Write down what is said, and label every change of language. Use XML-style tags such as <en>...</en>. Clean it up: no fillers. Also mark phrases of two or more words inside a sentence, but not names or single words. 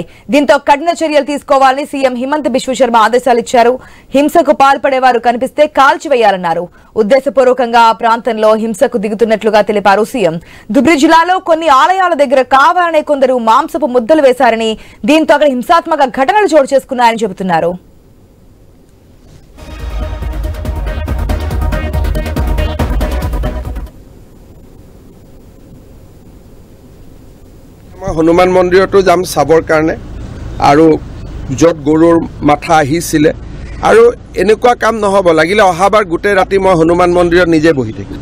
<te>దీంతో కఠిన చర్యలు తీసుకోవాలని సీఎం హిమంత బిశ్వ శర్మ ఆదేశాలు ఇచ్చారు. హింసకు పాల్పడేవారు కనిపిస్తే కాల్చివేయాలన్నారు. ఉద్దేశపూర్వకంగా ఆ ప్రాంతంలో హింసకు దిగుతున్నట్లుగా తెలిపారు సీఎం. దుబ్రీ జిల్లాలో కొన్ని ఆలయాల దగ్గర కావాలనే కొందరు మాంసపు ముద్దలు వేశారని, దీంతో అక్కడ హింసాత్మక ఘటనలు చోటు చేసుకున్నాయని చెబుతున్నారు.</te> <as>হনুমান মন্দিৰতো যাম চাবৰ কাৰণে আৰু য'ত গৰুৰ মাথা আহিছিলে আৰু এনেকুৱা কাম নহ'ব লাগিলে অহাবাৰ গোটেই ৰাতি মই হনুমান মন্দিৰত নিজে বহি থাকিম।</as>